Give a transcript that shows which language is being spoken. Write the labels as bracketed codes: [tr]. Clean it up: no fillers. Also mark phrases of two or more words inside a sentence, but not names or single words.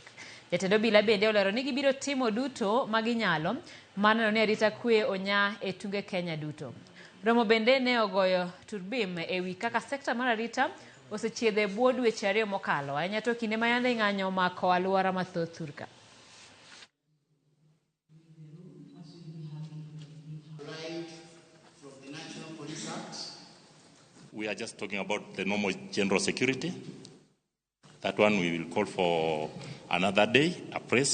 [luo] Jatend obila bende olero ni gibiro timo duto maginyalo mar neno ni arita kwe onya e tunge Kenya duto. Romo bende ne ogoyo turbim e wi kaka sekta mar arita osechiedhe bwo dweche 2 mokalo ahinya to kinde ma yande ng'anyo mako alwora mathoth Thurka. [en] We are just talking about the normal general security. That one we will call for another day, a press.